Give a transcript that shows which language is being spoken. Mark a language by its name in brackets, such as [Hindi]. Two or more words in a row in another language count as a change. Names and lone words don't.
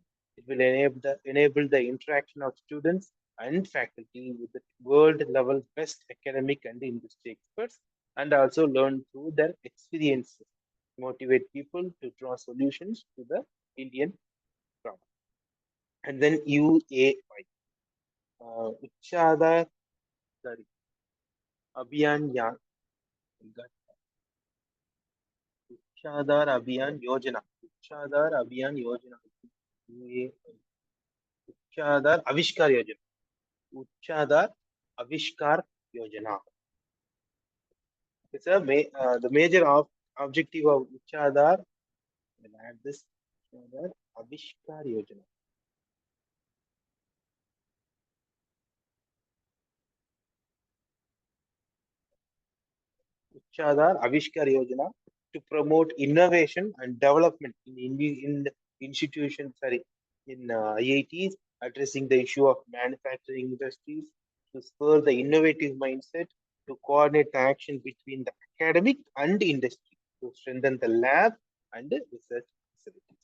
[English] It will enable the interaction of students and faculty with the world level best academic and industry experts, and also learn through their experiences, motivate people to draw solutions to the Indian problem. And then UAY, Uchada, sorry, Abhiyan Uchadar Abhiyan Yojana. Uchadar Abhiyan Yojana. Uchadar Avishkar Yojana. Uchadar Avishkar Yojana. It's the major objective of Uchadar. We'll add this Uchadar Avishkar Yojana. Uchadar Avishkar Yojana to promote innovation and development in institutions, sorry, in IITs, addressing the issue of manufacturing industries, to spur the innovative mindset, to coordinate the action between the academic and industry, to strengthen the lab and the research facilities.